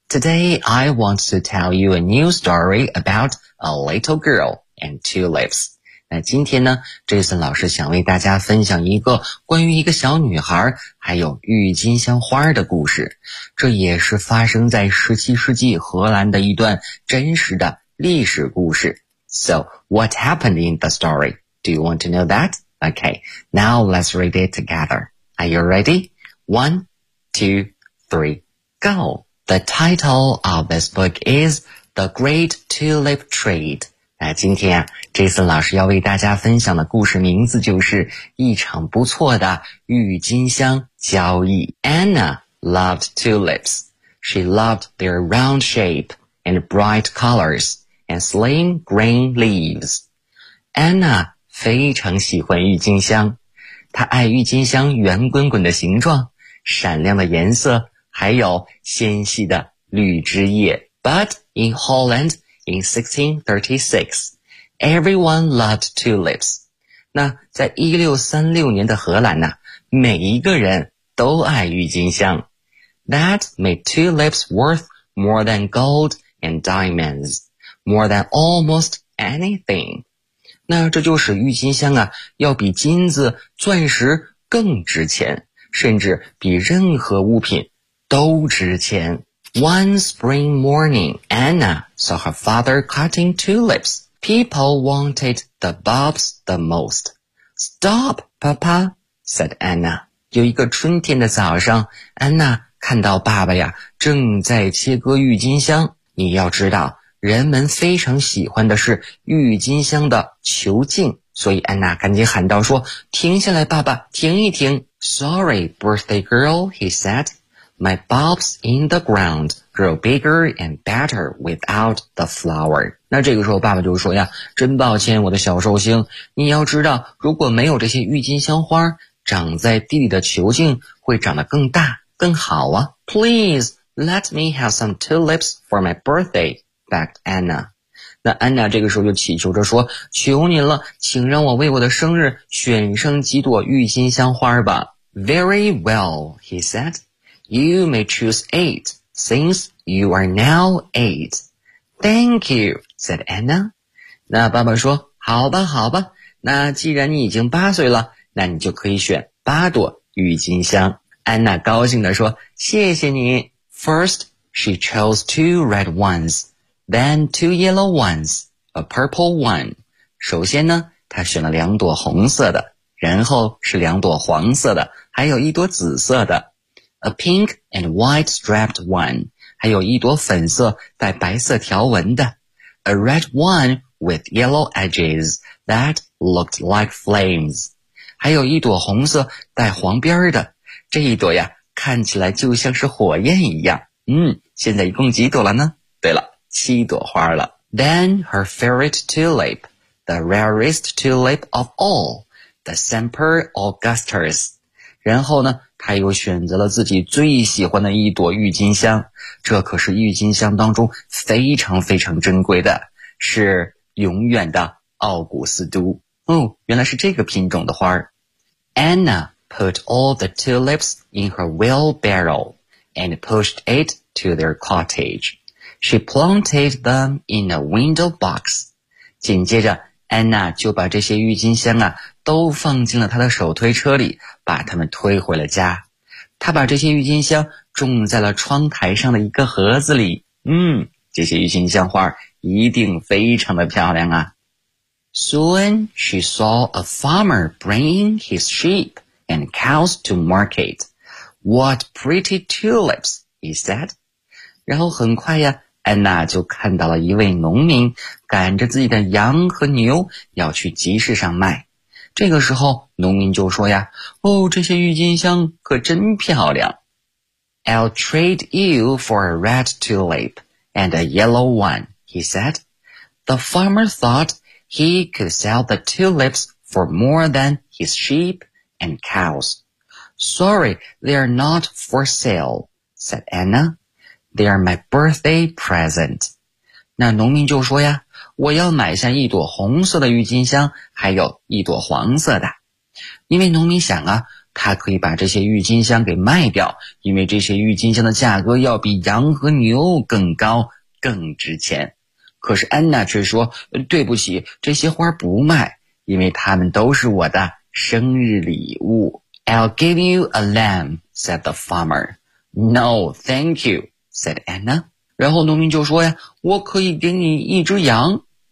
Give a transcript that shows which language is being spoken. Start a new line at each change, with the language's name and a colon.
English: Today, I want to tell you a new story about a little girl and tulips.
Chinese: 那今天呢， Jason 老师想为大家分享一个关于一个小女孩还有郁金香花的故事。这也是发生在17世纪荷兰的一段真实的历史故事。
English: So, what happened in the story? Do you want to know that? Okay, now let's read it together. Are you ready? One, two, three. Go. The title of this book is The Great Tulip Trade.
Chinese: 今天Jason老师要为大家分享的故事名字就是一场不错的郁金香交易。
English: Anna loved tulips. She loved their round shape and bright colors and slim green leaves.
Chinese: Anna 非常喜欢郁金香，她爱郁金香圆滚滚的形状，闪亮的颜色，还有纤细的绿枝叶。
English: But in Holland,In 1636, everyone loved tulips.
Chinese: 那在1636年的荷兰呢，每一个人都爱郁金香。
English: That made tulips worth more than gold and diamonds, more than almost anything.
Chinese: 那这就使郁金香啊，要比金子、钻石更值钱，甚至比任何物品都值钱。
English: One spring morning, Anna saw her father cutting tulips. People wanted the bulbs the most. Stop, Papa, said Anna.
Chinese: 有一个春天的早上，安娜看到爸爸呀，正在切割郁金香。你要知道，人们非常喜欢的是郁金香的球茎，所以安娜赶紧喊道说，停下来，爸爸，停一停。
English: Sorry, birthday girl, he said. My bulbs in the ground grow bigger and better without the flower.
Chinese: 那这个时候爸爸就说呀，真抱歉我的小寿星，你要知道，如果没有这些郁金香花，长在地里的球茎会长得更大更好啊。
English: Please let me have some tulips for my birthday, begged Anna.
Chinese: 那安娜这个时候就祈求着说，求您了，请让我为我的生日选上几朵郁金香花吧。
English: Very well, he said. You may choose 8, since you are now 8. Thank you, said Anna.
Chinese: 那爸爸说，好吧好吧，那既然你已经八岁了，那你就可以选八朵郁金香。安娜高兴地说，谢谢你。
English: First, she chose 2 red ones, then 2 yellow ones, a purple one.
Chinese: 首先呢，她选了两朵红色的，然后是两朵黄色的，还有一朵紫色的。
English: A pink and white striped one,
Chinese: 还有一朵粉色带白色条纹的。
English: A red one with yellow edges that looked like flames.
Chinese: 还有一朵红色带黄边的。这一朵呀，看起来就像是火焰一样。现在一共几朵了呢？对了，七朵花了。
English: Then her favorite tulip, the rarest tulip of all, the Semper Augustus.
Chinese: 然后呢，他又选择了自己最喜欢的一朵郁金香，这可是郁金香当中非常非常珍贵的，是永远的奥古斯都。哦，原来是这个品种的花。
English: Anna put all the tulips in her wheelbarrow and pushed it to their cottage. She planted them in a window box.
Chinese: 紧接着安娜就把这些郁金香啊都放进了她的手推车里，把它们推回了家。她把这些郁金香种在了窗台上的一个盒子里。这些郁金香花一定非常的漂亮啊。
English: Soon she saw a farmer bringing his sheep and cows to market. What pretty tulips, he said.
Chinese: 然后很快呀，安娜就看到了一位农民赶着自己的羊和牛要去集市上卖。这个时候农民就说呀，哦，这些郁金香可真漂亮。
English: I'll trade you for a red tulip and a yellow one, he said. The farmer thought he could sell the tulips for more than his sheep and cows. Sorry, they are not for sale, said Anna. They are my birthday present.
Chinese: 那农民就说呀，我要买下一朵红色的郁金香，还有一朵黄色的。因为农民想啊，他可以把这些郁金香给卖掉，因为这些郁金香的价格要比羊和牛更高，更值钱。可是安娜却说，对不起，这些花不卖，因为它们都是我的生日礼物。
English: I'll give you a lamb, said the farmer. No, thank you. said Anna.
Chinese: 然后农民就说呀，我可以给你一只羊。